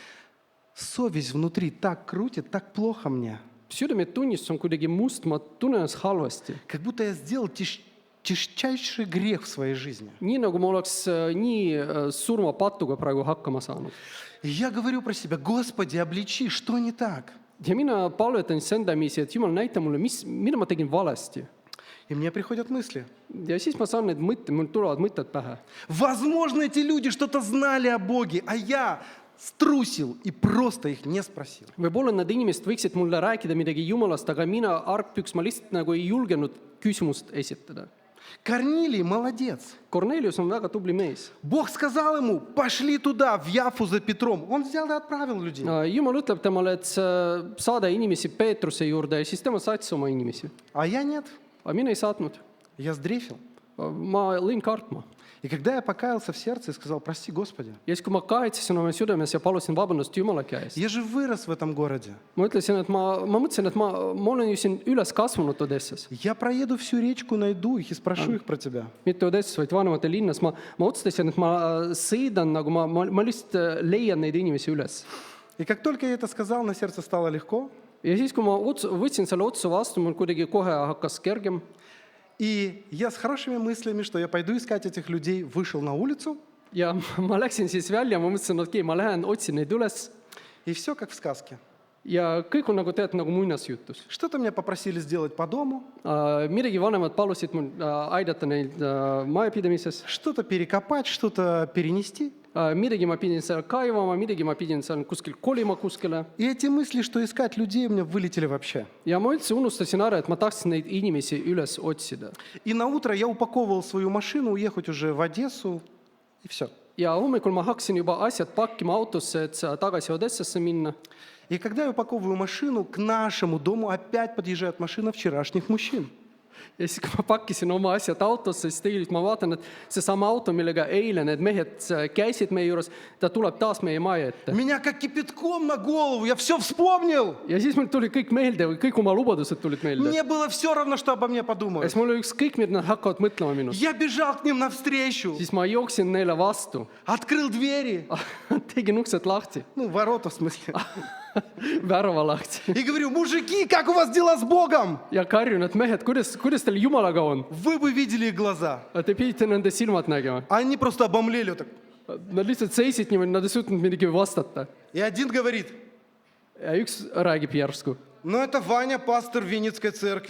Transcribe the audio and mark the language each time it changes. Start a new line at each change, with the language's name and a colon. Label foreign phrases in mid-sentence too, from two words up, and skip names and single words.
Russian: Совесть внутри так крутит, так плохо мне.
Estonian: Südametunnistus on kuidagi must, ma tunnen ennast halvasti.
Russian: Как будто я сделал тяжчайший грех в своей жизни.
Estonian: Nii nagu ma oleks nii surmapatuga praegu hakkama saanud.
Russian: И я говорю про себя: Господи, обличи, что не так?
Estonian: Ja mina palvetan sendamisi, et Jumal, näita mulle, mida ma tegin valesti.
Russian: И мне приходят мысли.
Estonian: Ja siis ma saan need mõtted, mul tulevad mõtted pähe.
Russian: Возможно, эти люди что-то знали о Боге, а я струсил и просто их не спросил.
Estonian: Võib-olla need inimesed võiksid mulle rääkida midagi Jumalast, aga mina, argpüks, ma lihtsalt nagu ei julgenud küsimust esitada.
Russian: Корнилий молодец.
Estonian: Kornelius on väga tubli mees.
Russian: Бог сказал ему: пошли туда, в Яфу за Петром. Он взял и отправил людей.
Estonian: Jumal ütleb temale, et saada inimesi Peetruse juurde ja siis tema saatis oma inimesi.
Russian: А я нет.
Estonian: Aga mina ei saatnud.
Russian: Я сдрефил.
Estonian: Ma lõin kartma.
Russian: И когда я покаялся в сердце и сказал: прости, Господи,
Estonian: Ja siis, kui ma kahetsesin oma südames ja palusin vabandust Jumala käest,
Russian: я же вырос в этом городе.
Estonian: ma ütlesin, et ma mõtlesin, et ma olen ju siin üles kasvanud Odessas.
Russian: Я проеду всю речку, найду их и спрошу их про тебя.
Estonian: Mitte Odessas, vaid vanemate linnas. Ma otsustasin, et ma sõidan, nagu ma lihtsalt leian neid inimesi üles.
Russian: И как только я это сказал, на сердце стало легко.
Estonian: Ja siis, kui ma võtsin selle otsuse vastu, mul kuidagi kohe hakkas kergem.
Russian: И я с хорошими мыслями, что я пойду искать этих людей, вышел на улицу.
Estonian: Ja ma läksin siis välja, ma mõtlesin, et okei, ma lähen, otsin neid üles.
Russian: И все как в сказке.
Estonian: Ja kõik on nagu tead, nagu muinasjutus.
Russian: Что-то меня попросили сделать по дому,
Estonian: Midagi vanemad palusid mul aidata neid majapidamises.
Russian: что-то перекопать, что-то перенести.
Estonian: Midagi ma pidin seal kaivama, midagi ma pidin seal kuskil kolima kuskile.
Russian: И эти мысли, что искать людей, у меня вылетели вообще.
Estonian: Ja ma üldse unustasin ära, et ma tahtsin neid inimesi üles otsida.
Russian: И на утро я упаковывал свою машину, уехать уже в Одессу, и все.
Estonian: Ja hommikul ma hakkasin juba asjad pakkima autosse, et tagasi Odessasse minna.
Russian: И когда я упаковываю машину, к нашему дому опять подъезжает машина вчерашних мужчин.
Estonian: Ja siis, kui ma pakkisin oma asjad autosse, siis tegelikult ma vaatan, et seesama auto, millega eile need mehed käisid meie juures, ta tuleb taas meie maja ette.
Russian: Меня как кипятком на голову, я все вспомнил.
Estonian: Ja siis mul tuli kõik meelde, kõik oma lubadused tulid meelde.
Russian: Мне было все равно, что обо мне
Estonian: Ja
Russian: подумают.
Estonian: siis mul oli ükskõik, mida nad hakkavad mõtlema minust.
Russian: Я бежал к ним навстречу,
Estonian: Siis ma jooksin neile vastu.
Russian: открыл двери,
Estonian: Tegin uksed lahti,
Russian: ну, ворота в смысле,
Estonian: värava lahti.
Russian: и говорю: мужики, как у вас дела с Богом?
Estonian: Ja karjun, et mehed, kuidas teil Jumalaga on?
Russian: Вы бы видели их глаза.
Estonian: Te pidite nende silmad nägema.
Russian: Они просто обомлели вот так.
Estonian: Nad lihtsalt seisid niimoodi, nad ei suutnud midagi vastata.
Russian: И один говорит:
Estonian: Ja üks räägib järsku.
Russian: ну, это Ваня, пастор Винницкой церкви.